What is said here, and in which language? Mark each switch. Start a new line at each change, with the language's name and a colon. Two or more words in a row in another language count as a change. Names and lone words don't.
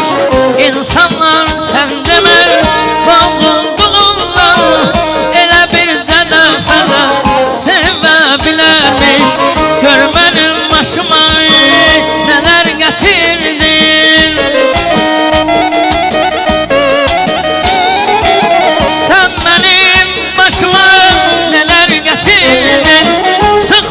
Azerbaijani: İnsanlar sen deme doğulduğundan elə bircə dəfə də sevə bilərmiş.
Turkish: Gör benim başıma neler getirdin. Sen benim başıma neler getirdin.